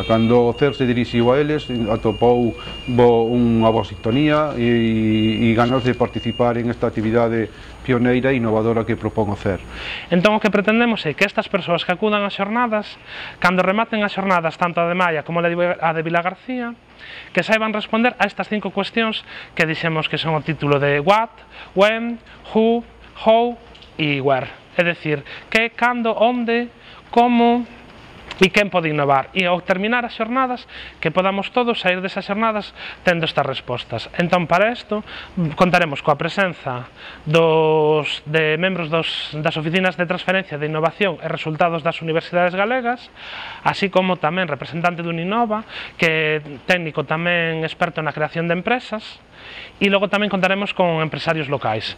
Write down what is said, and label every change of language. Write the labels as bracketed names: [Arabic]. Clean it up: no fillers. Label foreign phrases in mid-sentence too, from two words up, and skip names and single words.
[Galician] Cando o CER se dirixiu a eles, atopou unha boa sintonía e ganas de participar en esta actividade pioneira e innovadora que propón o CER. Entón, o que pretendemos é que estas persoas que acudan ás xornadas, cando rematen as xornadas tanto a de Maia como a de Vilagarcía, que saiban responder a estas 5 cuestións que dixemos que son o título de [English] what, when, who, how [Galician] e where. É dicir, que, cando, onde, como e quen pode innovar. E ao terminar as xornadas, que podamos todos sair desas xornadas tendo estas respostas. Entón, para isto, contaremos coa presenza de membros das oficinas de transferencia de innovación e resultados das universidades galegas, así como tamén representante dun Innova, que é técnico tamén experto na creación de empresas, e logo tamén contaremos con empresarios locais.